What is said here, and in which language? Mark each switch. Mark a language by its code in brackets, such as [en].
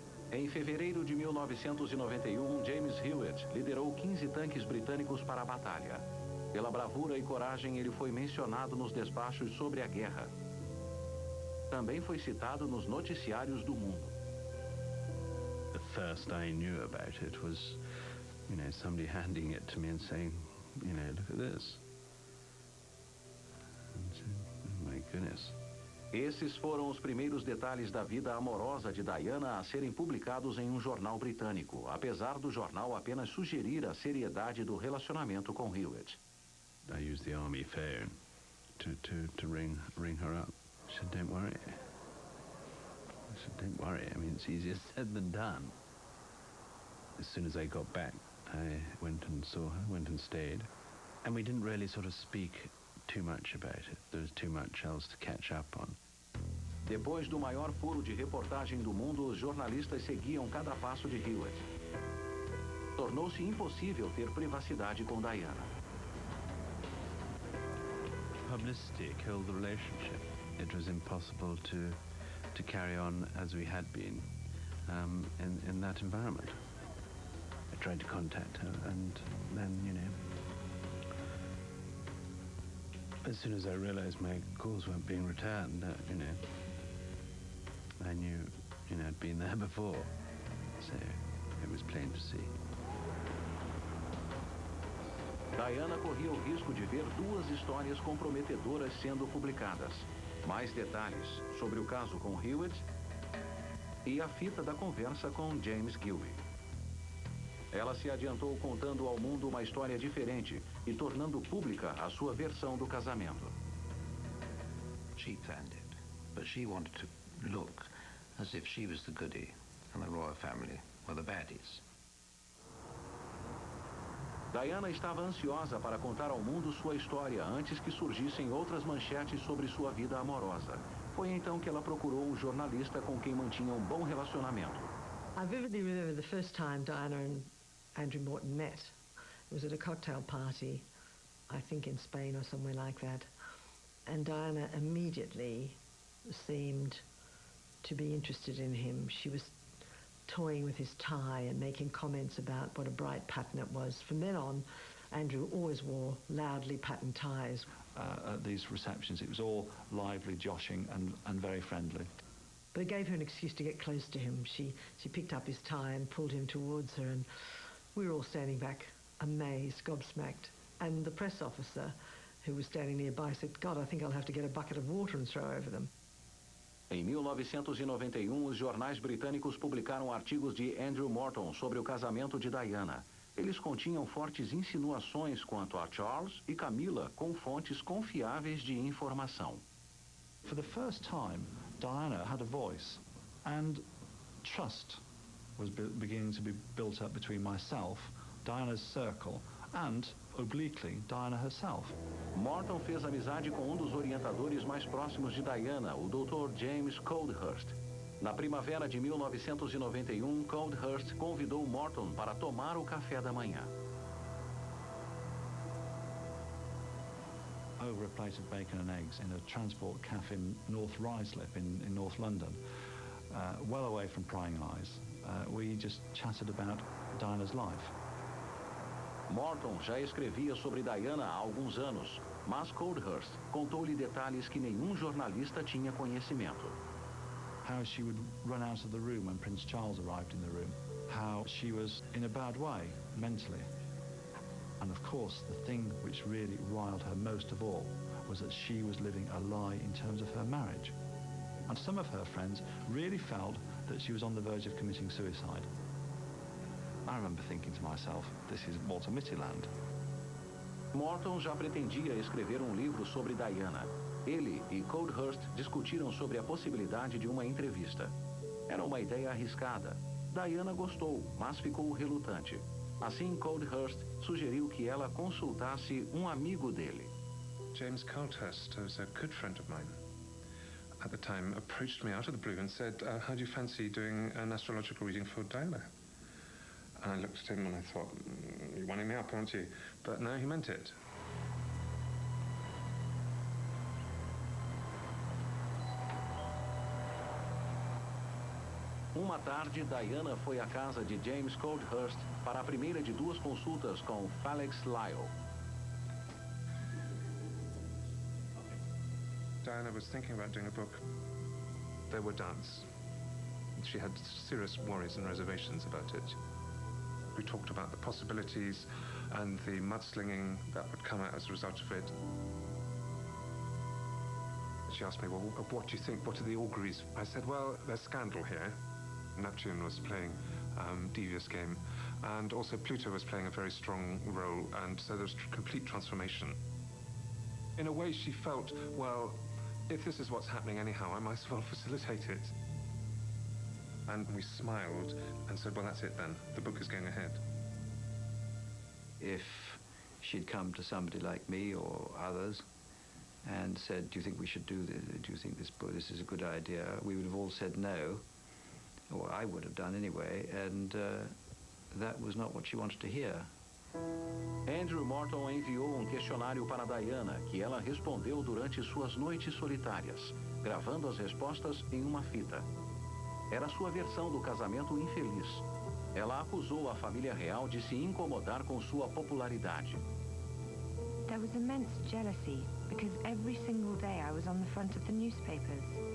[pt] Em fevereiro de 1991, James Hewitt liderou 15 tanques britânicos para a batalha. Pela bravura e coragem, ele foi mencionado nos despachos sobre a guerra. Também foi citado nos noticiários do mundo. [en] The first I knew about it was, somebody handing it to me and saying, look at this. And so, oh my goodness. [pt] Esses foram os primeiros detalhes da vida amorosa de Diana a serem publicados em um jornal britânico, apesar do jornal apenas sugerir a seriedade do relacionamento com Hewitt. [en] I used the army phone to ring her up. She said, don't worry. I said, don't worry. I mean, it's easier said than done. As soon as I got back, I went and saw her, went and stayed. And we didn't really sort of speak too much about it. There was too much else to catch up on. [pt] Depois do maior furo de reportagem do mundo, os jornalistas seguiam cada passo de Hewitt. Tornou-se impossível ter privacidade com Diana. [en] Publicity killed the relationship. It was impossible to carry on as we had been in that environment. I tried to contact her, and then, as soon as I realized my calls weren't being returned, I knew, I'd been there before, so it was plain to see. [pt] Diana corria o risco de ver 2 histórias comprometedoras sendo publicadas. Mais detalhes sobre o caso com Hewitt e a fita da conversa com James Gilby. Ela se adiantou contando ao mundo uma história diferente e tornando pública a sua versão do casamento. [en] She planned it, but she wanted to look as if she was the goodie and the royal family were the baddies. [pt] Diana estava ansiosa para contar ao mundo sua história antes que surgissem outras manchetes sobre sua vida amorosa. Foi então que ela procurou um jornalista com quem mantinha um bom relacionamento. [en] I vividly remember the first time Diana and Andrew Morton met. It was at a cocktail party, I think in Spain or somewhere like that. And Diana immediately seemed to be interested in him. She was toying with his tie and making comments about what a bright pattern it was. From then on, Andrew always wore loudly patterned ties. At these receptions, it was all lively, joshing, and very friendly. But it gave her an excuse to get close to him. She picked up his tie and pulled him towards her, and we were all standing back, amazed, gobsmacked. And the press officer, who was standing nearby, said, God, I think I'll have to get a bucket of water and throw over them. [pt] Em 1991, os jornais britânicos publicaram artigos de Andrew Morton sobre o casamento de Diana. Eles continham fortes insinuações quanto a Charles e Camilla com fontes confiáveis de informação. [en] For the first time, Diana had a voice, and trust was beginning to be built up between myself, Diana's circle, and, obliquely, Diana herself. [pt] Morton fez amizade com um dos orientadores mais próximos de Diana, o Dr. James Coldhurst. Na primavera de 1991, Coldhurst convidou Morton para tomar o café da manhã. [en] Over a plate of bacon and eggs in a transport cafe in North Ruislip in North London, well away from prying eyes. We just chatted about Diana's life. [pt] Morton já escrevia sobre Diana há alguns anos, mas Coldhurst contou-lhe detalhes que nenhum jornalista tinha conhecimento. [en] How she would run out of the room when Prince Charles arrived in the room. How she was in a bad way, mentally. And of course, the thing which really riled her most of all was that she was living a lie in terms of her marriage. And some of her friends really felt that she was on the verge of committing suicide. I remember thinking to myself, this is Walter Mitty land. [pt] Morton já pretendia escrever um livro sobre Diana. Ele e Coldhurst discutiram sobre a possibilidade de uma entrevista. Era uma ideia arriscada. Diana gostou, mas ficou relutante. Assim, Coldhurst sugeriu que ela consultasse um amigo dele. [en] James Coldhurst, who's a good friend of mine, at the time approached me out of the blue and said, how do you fancy doing an astrological reading for Diana? And I looked at him and I thought, you're winding me up, aren't you? But no, he meant it. [pt] Uma tarde, Diana foi à casa de James Coldhurst para a primeira de duas consultas com Felix Lyle. [en] Diana was thinking about doing a book. There were doubts. She had serious worries and reservations about it. We talked about the possibilities and the mudslinging that would come out as a result of it. She asked me, well, what do you think? What are the auguries? I said, well, there's scandal here. Neptune was playing devious game, and also Pluto was playing a very strong role, and so there was complete transformation. In a way, she felt, well, if this is what's happening anyhow, I might as well facilitate it. And we smiled and said, well, that's it then. The book is going ahead. If she'd come to somebody like me or others and said, do you think we should do this? Do you think this is a good idea? We would have all said no. Or I would have done anyway, and that was not what she wanted to hear. [pt] Andrew Morton enviou questionário para Diana, que ela respondeu durante suas noites solitárias, gravando as respostas em uma fita. Era sua versão do casamento infeliz. Ela acusou a família real de se incomodar com sua popularidade. [en] There was immense jealousy because every single day I was on the front of the newspapers.